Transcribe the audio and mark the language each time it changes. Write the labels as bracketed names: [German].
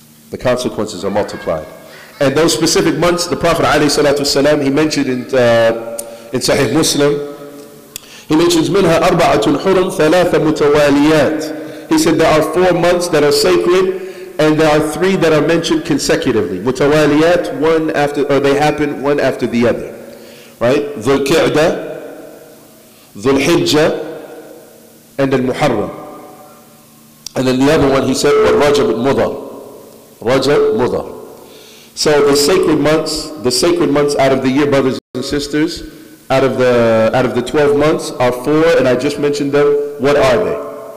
[English] The consequences are multiplied. And those specific months, the Prophet ﷺ, he mentioned in Sahih Muslim, he mentions [Arabic] منها أربعة حرم ثلاثة متواليات. [English] He said there are 4 months that are sacred, and there are 3 that are mentioned consecutively. متواليات, one after, or they happen one after the other. Right? [Arabic] ذو القعدة, ذو الحجة, and then Muharram. [English] And then the other one he said, Rajab al-Mudar. Rajab Mudar. So the sacred months out of the year, brothers and sisters, out of the 12 months are 4, and I just mentioned them. What are they?